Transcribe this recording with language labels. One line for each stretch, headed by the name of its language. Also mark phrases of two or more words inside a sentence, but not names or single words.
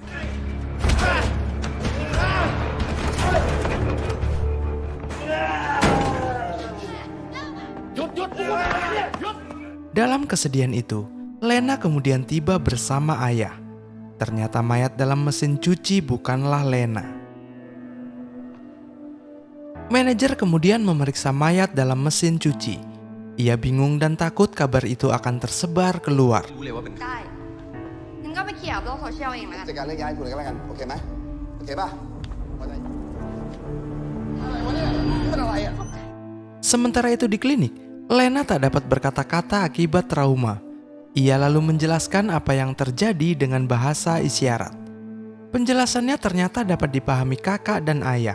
Indonesian: Dalam kesedihan itu, Lena kemudian tiba bersama ayah. Ternyata mayat dalam mesin cuci bukanlah Lena. Manajer kemudian memeriksa mayat dalam mesin cuci. Ia bingung dan takut kabar itu akan tersebar keluar.
Thai: ได้งั้นก็ไปเขี่ยบโลกโซเชียลเองแล้วกัน จัดการเรื่องย้ายคุณเลยก็แล้วกัน โอเคไหมโอเคป่ะพอใจ
Indonesian: Sementara itu di klinik, Lena tak dapat berkata-kata akibat trauma. Ia lalu menjelaskan apa yang terjadi dengan bahasa isyarat. Penjelasannya ternyata dapat dipahami kakak dan ayah.